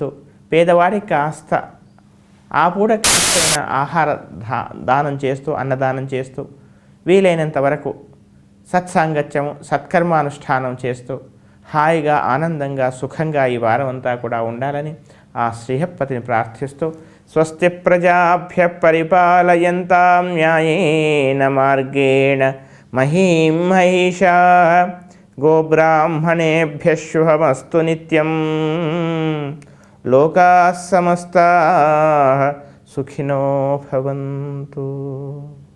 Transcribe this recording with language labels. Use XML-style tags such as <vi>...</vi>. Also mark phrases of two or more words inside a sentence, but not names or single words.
<te>పేదవాడికి కాస్త ఆ పూట ఆహార దానం చేస్తూ, అన్నదానం చేస్తూ, వీలైనంత వరకు సత్సాంగత్యము, సత్కర్మానుష్ఠానం చేస్తూ హాయిగా, ఆనందంగా, సుఖంగా ఈ వారం అంతా కూడా ఉండాలని ఆ శ్రీహప్పతిని ప్రార్థిస్తూ</te> <sa>స్వస్తి ప్రజాభ్య పరిపాలయంతాం న్యాయేన మార్గేణ మహీం మహిషా గోబ్రాహ్మణేభ్య శుభమస్తు నిత్యం. లోకాః సమస్తాః సుఖినో భవంతు.</sa>